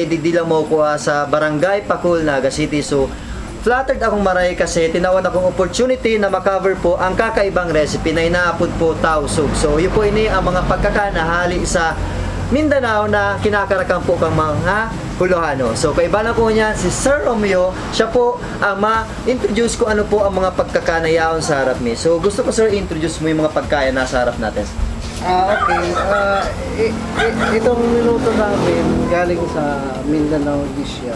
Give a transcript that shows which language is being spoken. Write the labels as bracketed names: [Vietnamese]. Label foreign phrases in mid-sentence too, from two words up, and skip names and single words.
[Bikol] Di lang mo kuha sa Barangay Pacul, Naga City. So, flattered akong maray kasi tinawan akong opportunity na makover po ang kakaibang recipe na inaapod po tausog. So, yun po ini ang mga pagkakanahali sa Mindanao na kinakarakan po kang mga Hulohano. So, kaibahan ko niya si Sir Romeo. Siya po ang ma-introduce ko ano po ang mga pagkakanayaon sa harap ni. [Filipino] So, gusto ko sir introduce mo yung mga pagkain na sa harap natin. Okay. Itong niluto namin galing sa Mindanao dish yan.